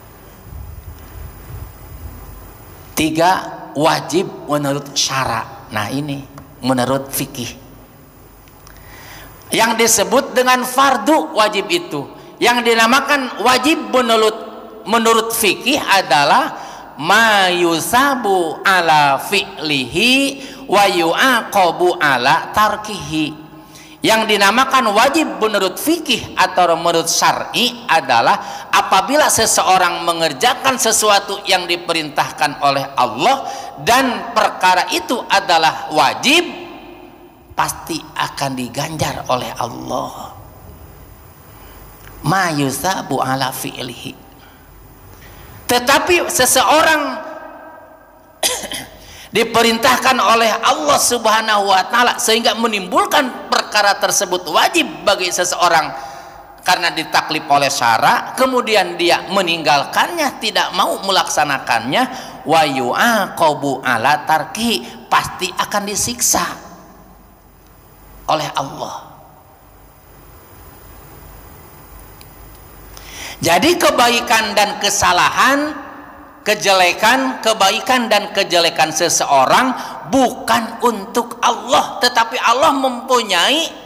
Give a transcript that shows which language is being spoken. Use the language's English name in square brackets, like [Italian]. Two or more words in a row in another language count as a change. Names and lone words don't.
[Indonesian] Tiga, wajib menurut syara. Nah ini menurut fikih. Yang disebut dengan fardu wajib itu, yang dinamakan wajib menurut fikih adalah [Arabic] ما يثاب على فعله ويعاقب على تركه. [Indonesian] Yang dinamakan wajib menurut fikih atau menurut syar'i adalah apabila seseorang mengerjakan sesuatu yang diperintahkan oleh Allah dan perkara itu adalah wajib, pasti akan diganjar oleh Allah. [Arabic] ما يثاب على فعله. [Indonesian] Tetapi seseorang diperintahkan oleh Allah [Arabic] سبحانه وتعالى [Indonesian] sehingga menimbulkan perkara tersebut wajib bagi seseorang karena ditaklif oleh syara, kemudian dia meninggalkannya, tidak mau melaksanakannya, [Arabic] ويعاقب على ترك, [Indonesian] pasti akan disiksa oleh Allah. Jadi kebaikan dan kesalahan, kebaikan dan kejelekan seseorang bukan untuk Allah, tetapi Allah mempunyai